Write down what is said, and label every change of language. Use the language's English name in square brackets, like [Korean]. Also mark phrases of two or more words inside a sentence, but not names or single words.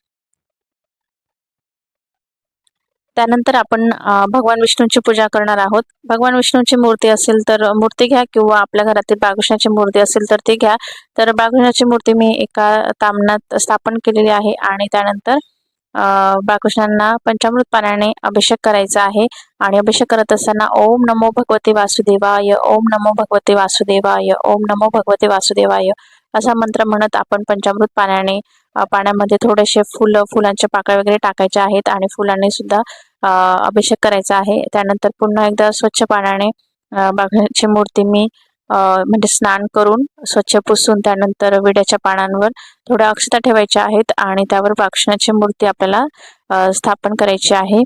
[Marathi] त्यानंतर आपण भगवान विष्णूंची पूजा करणार आहोत. भगवान विष्णूंची मूर्ती असेल तर मूर्ती घ्या किंवा आपल्या घरातील बाळकृष्णाची मूर्ती असेल तर ती घ्या. तर बाळकृष्णाची मूर्ती मी एका ताम्हणात स्थापन केलेली आहे आणि त्यानंतर बाळकृष्णांना पंचामृत पाण्याने अभिषेक करायचा आहे आणि अभिषेक करत असताना [Sanskrit] ओम नमो भगवते वासुदेवाय, ओम नमो भगवते वासुदेवाय, ओम नमो भगवते वासुदेवाय [Marathi] असा मंत्र म्हणत आपण पंचामृत पाण्यामध्ये थोडेसे फुलांच्या पाकळ्या वगैरे टाकायच्या आहेत आणि फुलांनी सुद्धा अभिषेक करायचा आहे. त्यानंतर पुन्हा एकदा स्वच्छ पाण्याने बाळकृष्णाची मूर्ती मी म्हणजे स्नान करून स्वच्छ पुसून त्यानंतर विड्याच्या पानांवर थोड्या अक्षता ठेवायच्या आहेत आणि त्यावर बाळकृष्णाची मूर्ती आपल्याला स्थापन करायची आहे.